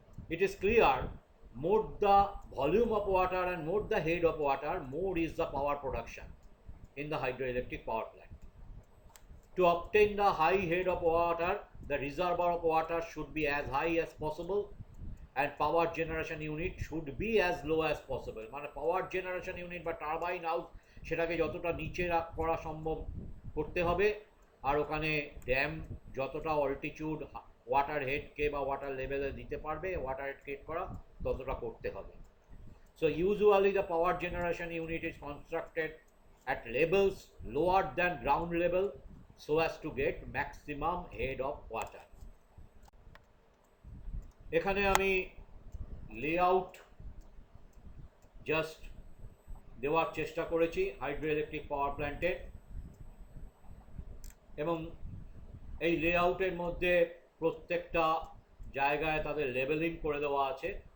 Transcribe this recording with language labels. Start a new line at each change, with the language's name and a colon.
English: It is clear, more the volume of water and more the head of water, more is the power production in the hydroelectric power plant. To obtain the high head of water, the reservoir of water should be as high as possible and power generation unit should be as low as possible.
Bangla: মানে power generation unit বা turbine house সেটাকে যতটা নিচে করা সম্ভব করতে হবে, আর ওখানে ড্যাম যতটা অল্টিটিউড ওয়াটার হেডকে বা ওয়াটার লেভেলে দিতে পারবে, ওয়াটার হেড ক্রিয়েট করা ততটা করতে হবে।
English: So usually the power generation unit is constructed at levels lower than ground level so as to get maximum head of water.
Bangla: এখানে আমি লেআউট জাস্ট দেওয়ার চেষ্টা করেছি হাইড্রো ইলেকট্রিক পাওয়ার প্ল্যান্টের, এবং এই লেআউটের মধ্যে প্রত্যেকটা জায়গায় তাদের লেবেলিং করে দেওয়া আছে।